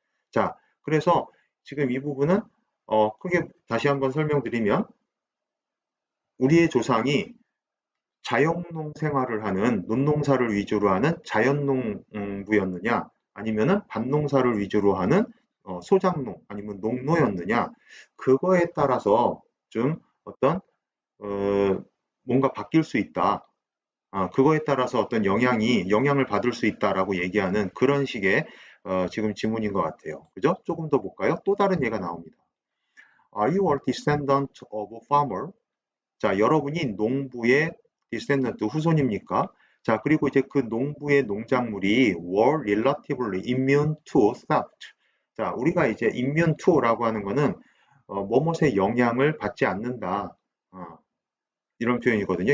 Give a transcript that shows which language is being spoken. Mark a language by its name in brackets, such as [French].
[Korean] 자, 그래서 지금 이 부분은 크게 다시 한번 설명드리면 우리의 조상이 자영농 생활을 하는 논농사를 위주로 하는 자연농부였느냐 아니면은 밭농사를 위주로 하는 소작농 아니면 농노였느냐 그거에 따라서 좀 어떤 뭔가 바뀔 수 있다. 그거에 따라서 어떤 영향을 받을 수 있다라고 얘기하는 그런 식의 지금 지문인 것 같아요. 그죠? 조금 더 볼까요? 또 다른 예가 나옵니다. [English] Are you a descendant of a farmer? [Korean] 자, 여러분이 농부의 descendant 후손입니까? 자, 그리고 이제 그 농부의 농작물이 [English] were relatively immune to theft. [Korean] 자, 우리가 이제 immune to라고 하는 거는 뭐뭇의 영향을 받지 않는다. 이런 표현이거든요.